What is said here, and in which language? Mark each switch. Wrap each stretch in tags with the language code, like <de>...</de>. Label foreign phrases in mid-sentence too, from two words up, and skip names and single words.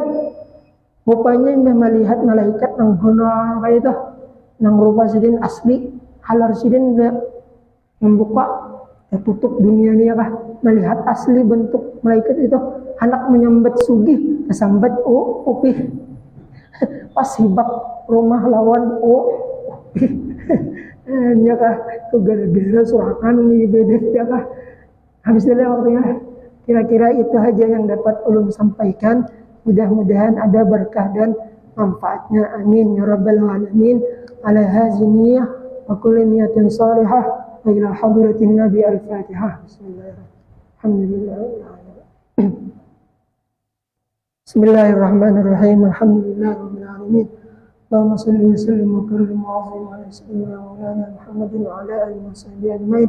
<bjn>Rupanya indah melihat malaikat nang guna kayak itu, nang rupa sidin asli, halar sidin membuka tutup dunia ini kah, melihat asli bentuk malaikat itu, anak menyambat sugih kesambat upi pas hibak rumah lawan upi nya kah itu gara-gara surakan ibadah ya kah. Habis dulu waktunya. Kira-kira itu aja yang dapat ulun sampaikan. Mudah-mudahan ada berkah dan manfaatnya.</bjn> <ar>آمين يا رب العالمين. على هذه النية وكل نية صالحة وإلى حضرة النبي الفاتحة. بسم الله الرحمن الرحيم. بسم الله الرحمن الرحيم. الحمد لله رب العالمين. اللهم صل وسلم وكرم وعظم على سيدنا مولانا محمد وعلى آله وصحبه أجمعين.</ar>